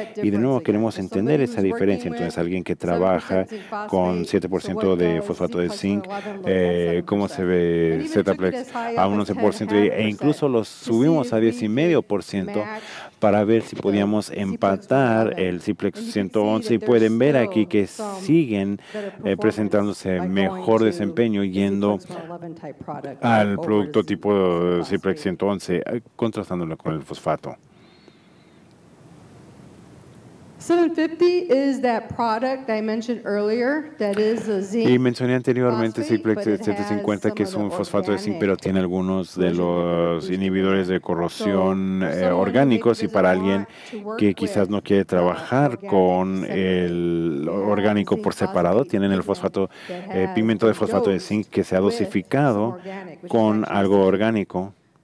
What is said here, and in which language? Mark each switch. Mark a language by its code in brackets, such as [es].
[es] Y de nuevo queremos entender esa diferencia. Entonces, alguien que trabaja con 7% de fosfato de zinc, cómo se ve Zplex a un 11%, e incluso los subimos a 10,5% para ver si podíamos empatar el Zplex 111, y pueden ver aquí que siguen presentándose mejor desempeño yendo al producto tipo Zplex 111, contrastándolo con el fosfato. [en] 750 is that product I mentioned earlier that is a zinc. [es] Y mencioné anteriormente Zplex 750, que es un fosfato de zinc, pero tiene algunos de los inhibidores de corrosión orgánicos, y para alguien que quizás no quiere trabajar con el orgánico por separado, tienen el fosfato, pigmento de fosfato de zinc que se ha dosificado con algo orgánico.